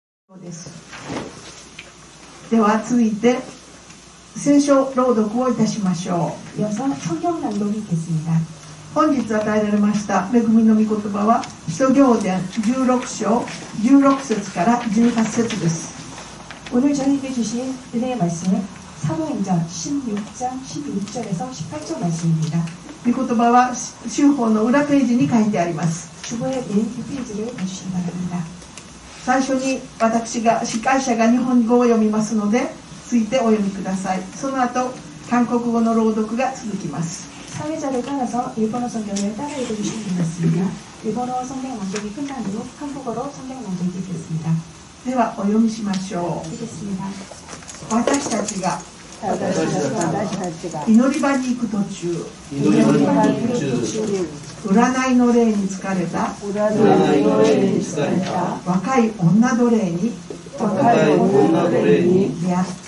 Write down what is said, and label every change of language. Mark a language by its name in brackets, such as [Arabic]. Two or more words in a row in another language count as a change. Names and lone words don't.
[Japanese] です。では続いて聖書朗読をいたしましょう。 [Korean] 이어서 성경 낭독이 있겠습니다. [Japanese] 本日与えられました恵みの御言葉は使徒行伝16章16節から18節です。 [Korean] 오늘 저희에게 주신 은혜의 말씀은 사도행전 16장 16절에서 18절 말씀입니다. [Japanese] 御言葉は修法の裏ページに書いてあります。 [Korean] 주보의 맨 뒷페이지를 봐주시기 바랍니다. [Japanese] 最初に私が司会者が日本語を読みますのでついてお読みください。その後韓国語の朗読が続きます。 [Korean] 사회자를 따라서 일본어 성경을 따라 읽어주시면 되겠습니다. 일본어 성경 낭독이 끝난 후 한국어로 성경 낭독이 있겠습니다. [Japanese] ではお読みしましょう。 [Korean] 읽겠습니다. [Japanese] 私たちが祈り場に行く途中、占いの霊に疲れた若い女奴隷に出会った。